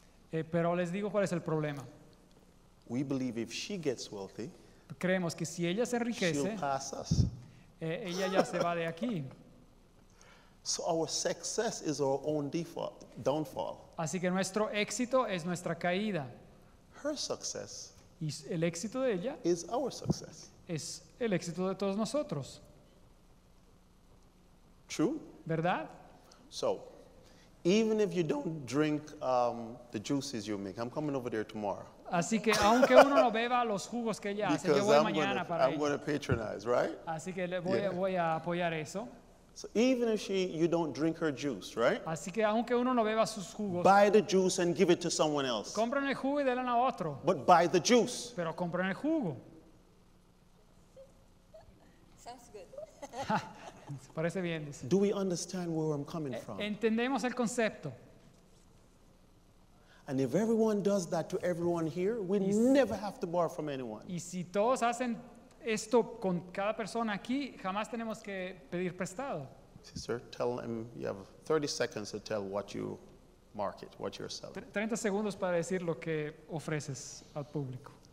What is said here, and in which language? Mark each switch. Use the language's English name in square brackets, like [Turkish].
[Spanish] Pero les digo cuál es el problema. [English] We believe if she gets wealthy, [Spanish] Creemos que si ella se [English] she'll [Spanish] enriquece, [English] pass us. [Spanish] ella ya se va de aquí. [English] So our success is our own downfall. [Spanish] Así que nuestro éxito es nuestra caída. [English] Her success [Spanish] Y el éxito de ella [English] is our success. [Spanish] es el éxito de todos nosotros. [English] True? [Spanish] ¿Verdad? [English] So, even if you don't drink the juices you make, I'm coming over there tomorrow. [Spanish] Así que aunque uno no beba los jugos que ella hace, yo voy mañana para [English] I'm going [Spanish] ella. [English] to patronize, right? [Spanish] Así que [English] Yeah. [Spanish] voy a apoyar eso. [English] So even if you don't drink her juice, right? [Spanish] Así que aunque uno no beba sus jugos, [English] Buy the juice and give it to someone else. [Spanish] compren el jugo y denle a otro. [English] But buy the juice. [Spanish] Pero compren el jugo. [English] Sounds good. [Spanish] Parece bien, dice. [English] Do we understand where I'm coming from? [Spanish] Entendemos el concepto. [English] And if everyone does that to everyone here, we never have to borrow from anyone. [Spanish] Y si todos hacen esto con cada persona aquí, jamás tenemos que pedir prestado. [English] Sister, tell them you have 30 seconds to tell what you market, what you're selling. [Spanish] 30 segundos para decir lo que ofreces al público.